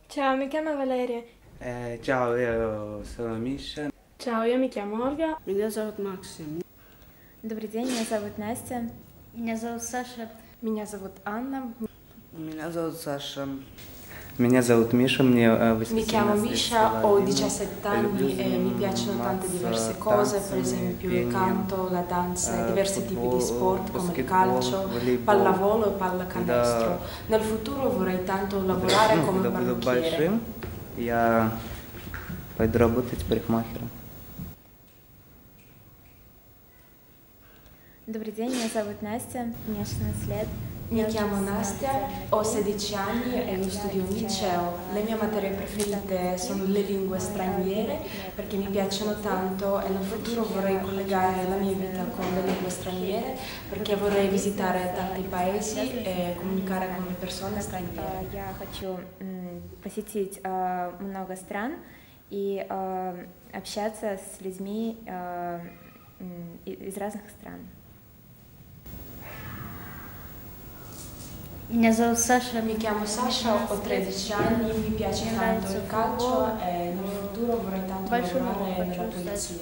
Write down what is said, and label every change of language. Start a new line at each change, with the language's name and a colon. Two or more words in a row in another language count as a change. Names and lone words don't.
Italian: Ciao, mi chiamo Valeria. Ciao, io sono Misha. Ciao, io mi chiamo Olga.
Russian: Меня зовут Максим. Добрый день, меня зовут Настя. Меня зовут Саша. Меня зовут Анна. Меня зовут Саша. Меня зовут Misha, мне
Italian: Mi chiamo
Russian: 18
Italian: Misha, ho
Russian: lет.
Italian: 17 anni e mi piacciono tante diverse cose, per esempio il canto, la danza, diversi tipi di sport come il calcio, pallavolo e pallacanestro. Nel futuro vorrei tanto lavorare come
Russian: Когда буду
Italian: parrucchiere.
Russian: большим, я пойду работать парикмахером. Добрый день, меня зовут Настя, мне 16 лет.
Italian: Mi chiamo Nastia, ho 16 anni e io studio in liceo. Le mie materie preferite sono le lingue straniere perché mi piacciono tanto e nel futuro vorrei collegare la mia vita con le lingue straniere perché vorrei visitare tanti paesi e comunicare con le persone straniere.
Russian: Я хочу посетить много стран и общаться с людьми из разных стран. Меня зовут Саша.
Italian: Mi chiamo Sasha, ho 13 anni, mi piace tanto il calcio e nel futuro vorrei tanto lavorare nella polizia.